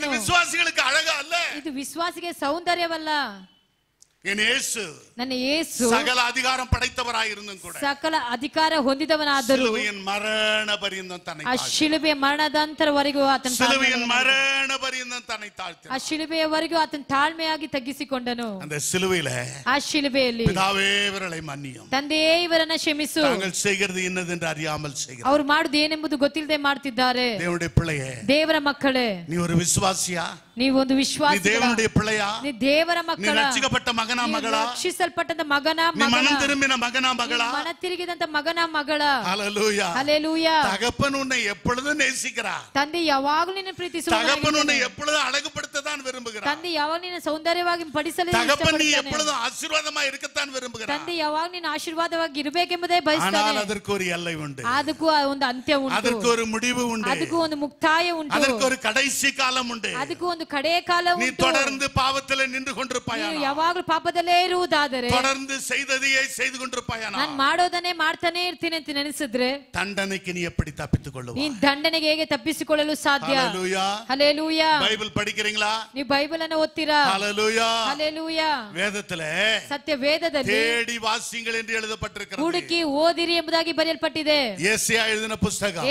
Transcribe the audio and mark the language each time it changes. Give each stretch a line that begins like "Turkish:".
Tamil: இது விசுவாசிகளுக்கு அழகா அல்ல,
Kannada: ಇದು ವಿಶ್ವಾಸಿಗೆ ಸೌಂದರ್ಯವಲ್ಲ.
Tamil: என் இயேசு
Kannada: ನನ್ನ ಯೇಸು
Tamil: சகல அதிகாரம் படைத்தவராயிருந்தும் கூட
Kannada: ಸಕಲ ಅಧಿಕಾರ ಹೊಂದಿದವನಾದರೂ
Tamil: சிலுவையின் மரண பரியந்தம் தன்னை
Kannada: ಆ ಶಿಲುಬೆಯ ಮರಣದಂತರವರೆಗೂ ಆತನ
Tamil: சிலுவையின் மரண பரியந்தம் தன்னை தாழ்த்தி
Kannada: ಆ ಶಿಲುಬೆಯವರೆಗೂ ಆತನ ತಾಳ್ಮೆಯಾಗಿ ತಗ್ಗಿಸಿಕೊಂಡನು.
Tamil: அந்த சிலுவையில
Kannada: ಆ ಶಿಲುಬೆಯಲ್ಲಿ
Tamil: பிதாவே இவர்களை மன்னியும்,
Kannada: ತಂದೆಯೇ ಇವರನ್ನ ಕ್ಷಮಿಸು,
Tamil: தாங்கள் செய்கிறது ಇನ್ನதென்று அறியாமல் செய்கிறார்.
Kannada: ಅವ್ರು ಮಾಡುದು ಏನೆಂಬುದು ಗೊತ್ತಿಲ್ಲದೆ ಮಾಡ್ತಿದ್ದಾರೆ.
Tamil: தேவனுடைய பிள்ளையே,
Kannada: ದೇವರ ಮಕ್ಕಳೇ,
Tamil: நீ ஒரு விசுவாசியா,
Kannada: ನೀವು ಒಂದು
Tamil: நீ
Kannada: ವಿಶ್ವಾಸಿ,
Tamil: தேவனுடைய பிள்ளையா,
Kannada: ನೀ ದೇವರ
Tamil: நீ
Kannada: ಮಕ್ಕಳ,
Tamil: ரட்சிக்கப்பட்ட மகனா மகளா,
Kannada: ರಕ್ಷಿಸಲ್ಪಟ್ಟಂತ ಮಗನ
Tamil: நீ
Kannada: ಮಗಳ,
Tamil: மனம் திரும்பின மகனா மகளா,
Kannada: ಮನ ತಿರುಗಿದಂತ ಮಗನ ಮಗಳ.
Tamil: ஹல்லேலூயா.
Kannada: ಹಲ್ಲೆಲೂಯಾ.
Tamil: தகப்பன் உன்னை எப்பொழுதும் நேசிக்கிறார்,
Kannada: ತಂದೆ ಯಾವಾಗಲೂ ನಿನ್ನ ಪ್ರೀತಿಸುತ್ತಾನೆ.
Tamil: தகப்பன் உன்னை எப்பொழுதும் அழகுபடுத்தத்தான் விரும்புகிறார்,
Kannada: ತಂದೆ ಯಾವಾಗ ನಿನ್ನ ಸೌಂದರ್ಯವಾಗಿ ಪಡಿಸಲು
Tamil: தகப்பன் நீ
Kannada: ಇಷ್ಟಪಡುತ್ತಾನೆ.
Tamil: எப்பொழுதும் ஆசீர்வாதமா இருக்கத்தான் விரும்புகிறார்.
Kannada: ತಂದೆ ಯಾವಾಗ ನಿನ್ನ ಆಶೀರ್ವಾದವಾಗಿ ಇರಬೇಕೆಂಬುದೇ
Tamil: ஆனால்
Kannada: ಬಯಸ್ತಾನೆ.
Tamil: அதற்கு ஒரு எல்லை உண்டு,
Kannada: ಅದಕ್ಕೂ ಒಂದು ಅಂತ್ಯ ಉಂಟು,
Tamil: அதற்கு ஒரு முடிவு உண்டு,
Kannada: ಅದಕ್ಕೂ ಒಂದು ಮುಕ್ತಾಯ ಉಂಟು,
Tamil: அதற்கு ஒரு கடைசி காலம் உண்டு.
Kannada: ಅದಕ್ಕೂ ಒಂದು ಕಡೆ ಕಾಲ
Tamil: நீ
Kannada: ಉಂಟು.
Tamil: தொடர்ந்து பாவத்தில் நின்று கொண்டிருப்பாயா,
Kannada: ನೀನು ಯಾವಾಗಲೂ ಪಾಪದಲ್ಲೇ ಇರುವುದಾದರೆ,
Tamil: தொடர்ந்து செய்ததையே செய்து கொண்டிருப்பாயா,
Kannada: ನಾನು ಮಾಡೋದನ್ನೇ ಮಾಡ್ತಾನೆ ಇರ್ತೀನಿ ಅಂತ ನೆನೆಸಿದ್ರೆ
Tamil: தண்டனைக்கு நீ எப்படி தப்பித்துக் கொள்ளுவா?
Kannada: ನೀನ್ ದಂಡನೆಗೆ ಹೇಗೆ ತಪ್ಪಿಸಿಕೊಳ್ಳಲು ಸಾಧ್ಯ?
Tamil: ஹல்லேலூயா.
Kannada: ಹಲ್ಲೆಲೂಯಾ.
Tamil: பைபிள் படிக்கிறீங்களா?
Kannada: ನೀವು ಬೈಬಲ್ ಅನ್ನು ಓದ್ತೀರಾ?
Tamil: ஹல்லேலூயா.
Kannada: ಹಲ್ಲೆಲೂಯಾ.
Tamil: வேதத்திலே
Kannada: ಸತ್ಯ ವೇದದಲ್ಲಿ
Tamil: தேடி வாசிங்கள் என்று எழுதப்பட்டிருக்கிறது.
Kannada: ಹುಡುಕಿ ಓದಿರಿ ಎಂಬುದಾಗಿ ಬರೆಯಲ್ಪಟ್ಟಿದೆ.
Tamil: ஏசாயா எழுதின புத்தகம்,